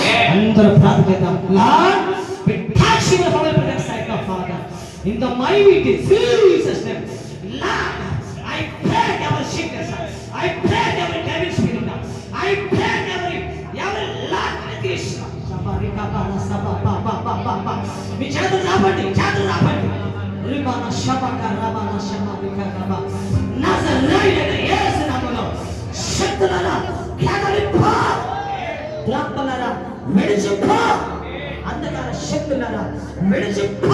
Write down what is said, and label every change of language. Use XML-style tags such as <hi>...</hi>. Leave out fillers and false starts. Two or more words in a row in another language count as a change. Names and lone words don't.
<te>అందరూ ప్రార్థన చేద్దాం.</te> <en>లార్డ్ we touch your holy presence right now, Father, in the mighty Jesus name. Lord, I break every sickness, I break every devil spirit, I break every Lord Krishna. Sabarika bana sabba ba ba ba ba ba.</en> <te>మీ చేతులు రాపండి, చేతులు రాపండి. రిబానా షబక రబానా షమాదిక రబా. నజరేయుడైన యేసు నామములో శక్తులారా కదలిపో. ద్రాక్షలారా విడిచిపో. అంధకార శక్తులారా విడిచిపో.</te>